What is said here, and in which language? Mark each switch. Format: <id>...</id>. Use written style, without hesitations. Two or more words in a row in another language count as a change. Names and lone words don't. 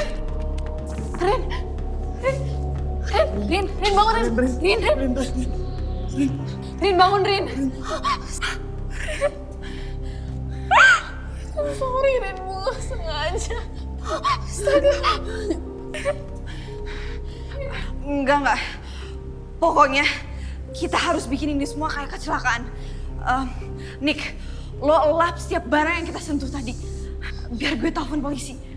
<id>Rin? Rin? Rin bangun Rin! Rin bangun Rin!</id> <en>I'm sorry</en> <id>Rin, gue gak sengaja. Enggak. Pokoknya kita harus bikin ini semua kayak kecelakaan. Nick, lo elap setiap barang yang kita sentuh tadi. Biar gue telepon polisi.</id>